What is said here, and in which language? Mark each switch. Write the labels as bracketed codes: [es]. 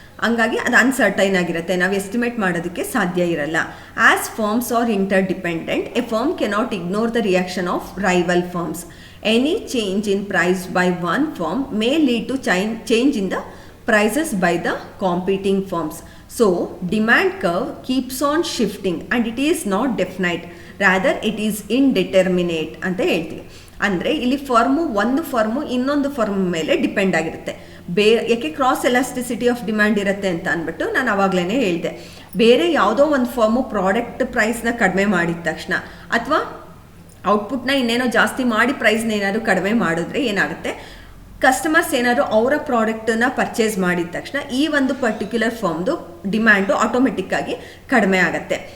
[kn] ಹಂಗಾಗಿ ಅದು ಅನ್ಸರ್ಟೈನ್ ಆಗಿರುತ್ತೆ, ನಾವು ಎಸ್ಟಿಮೇಟ್ ಮಾಡೋದಕ್ಕೆ ಸಾಧ್ಯ ಇರಲ್ಲ. [en] As firms are interdependent, a firm cannot ignore the reaction of rival firms. Any change in price by one firm may lead to change in the prices by the competing firms. So demand curve keeps on shifting and it is not definite, rather it is indeterminate [kn] ಅಂತ ಹೇಳ್ತೀವಿ. ಅಂದರೆ ಇಲ್ಲಿ ಒಂದು firm ಇನ್ನೊಂದು firm ಮೇಲೆ depend ಆಗಿರುತ್ತೆ. ಯಾಕೆ cross elasticity of demand ಇರುತ್ತೆ ಅಂತ ಅಂದ್ಬಿಟ್ಟು ನಾನು ಆವಾಗಲೇ ಹೇಳಿದೆ. ಬೇರೆ ಯಾವುದೋ ಒಂದು ಫರ್ಮು ಪ್ರಾಡಕ್ಟ್ ಪ್ರೈಸ್ನ ಕಡಿಮೆ ಮಾಡಿದ ತಕ್ಷಣ ಅಥವಾ ಔಟ್ಪುಟ್ನ ಇನ್ನೇನೋ ಜಾಸ್ತಿ ಮಾಡಿ ಪ್ರೈಸ್ನ ಏನಾದರೂ ಕಡಿಮೆ ಮಾಡಿದ್ರೆ ಏನಾಗುತ್ತೆ, ಕಸ್ಟಮರ್ಸ್ ಏನಾದ್ರು ಅವರ ಪ್ರಾಡಕ್ಟನ್ನು ಪರ್ಚೇಸ್ ಮಾಡಿದ ತಕ್ಷಣ ಈ ಒಂದು ಪರ್ಟಿಕ್ಯುಲರ್ ಫರ್ಮ್ದು ಡಿಮ್ಯಾಂಡು ಆಟೋಮೆಟಿಕ್ ಆಗಿ ಕಡಿಮೆ ಆಗುತ್ತೆ.